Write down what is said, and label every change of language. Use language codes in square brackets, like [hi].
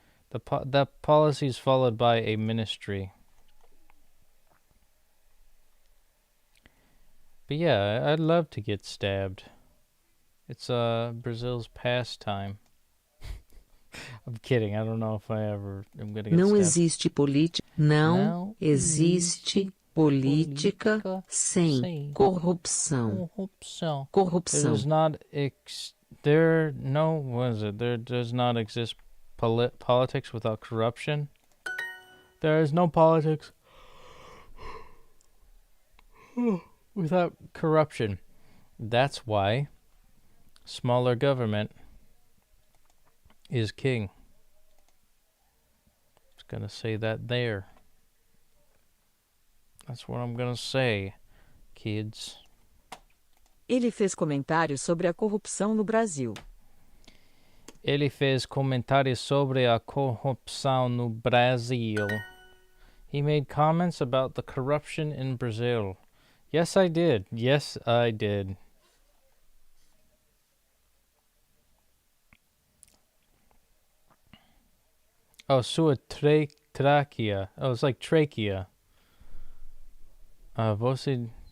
[en] The policy is followed by a ministry. But yeah, I'd love to get stabbed. It's Brazil's pastime. I'm kidding. I don't know if I ever am gonna get [pt] Não [en] stabbed. [pt] existe política. Não existe política sem corrupção. Corrupção. [en] There does not exist politics without corruption. There is no politics without corruption. That's why smaller government is king. Just gonna say that there. That's what I'm gonna say, kids. [pt] Ele fez comentários sobre a corrupção no Brasil. Ele fez comentários sobre a corrupção no Brasil. [en] He made comments about the corruption in Brazil. Yes, I did. Yes, I did. [pt] Oh, sua trachea. [en] Oh, it's like trachea. [pt] Você...